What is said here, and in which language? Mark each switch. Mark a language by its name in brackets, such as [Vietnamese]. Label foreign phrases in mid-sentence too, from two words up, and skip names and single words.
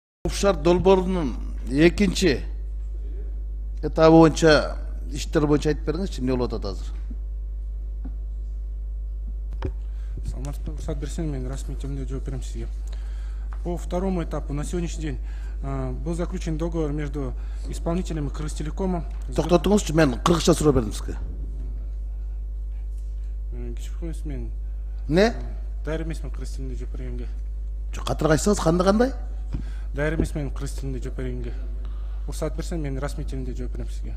[Kyrgyz] Коопшар долбоорунун экинчи этабы боюнча иштер боюнча айтып бериңизчи, эмне болуп атат азыр? Саламатсызбы, уруксат берсең, мен расмий түрдө жооп берем сизге. [Russian] По второму этапу на сегодняшний день был заключен договор между исполнителями Кыргызтелекома. [Kyrgyz] Токтотуңузчу, мен кыргызча суроо бердим сизге. Кичинекей мен Не? дайыр эмесмин кыргыз тилинде жооп бергенге. Катыраак айтсаңыз, кандай? Дайыр эмесмин кыргыз тилинде жооп бергенге. Уруксат берсең, мен расмий тилинде жооп берем сизге.